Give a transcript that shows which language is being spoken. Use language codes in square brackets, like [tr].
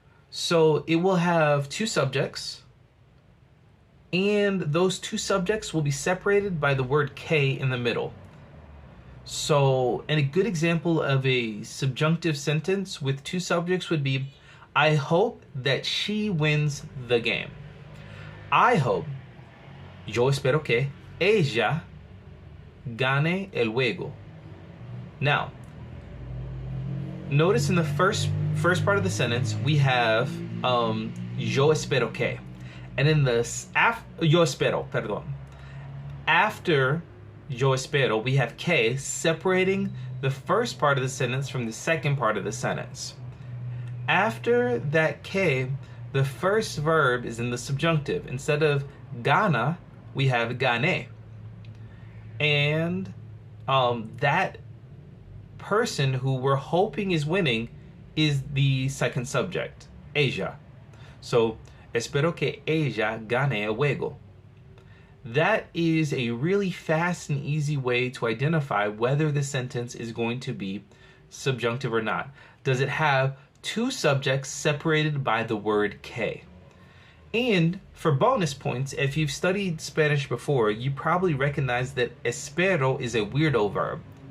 [en] So it will have two subjects, and those two subjects will be separated by the word K in the middle. So, and a good example of a subjunctive sentence with two subjects would be, I hope that she wins the game. I hope, [es] yo espero que ella gane el juego. [en] Now, notice in the first part of the sentence, we have [es] yo espero que. [en] And in the, [es] yo espero, perdón. [en] After [es] yo espero, [en] we have que separating the first part of the sentence from the second part of the sentence. After that que, the first verb is in the subjunctive. Instead of gana, we have gane. And that person who we're hoping is winning is the second subject, ella. [es] So, espero que ella gane el juego. [en] That is a really fast and easy way to identify whether the sentence is going to be subjunctive or not. Does it have two subjects separated by the word que? And for bonus points, if you've studied Spanish before, you probably recognize that espero is a weirdo verb.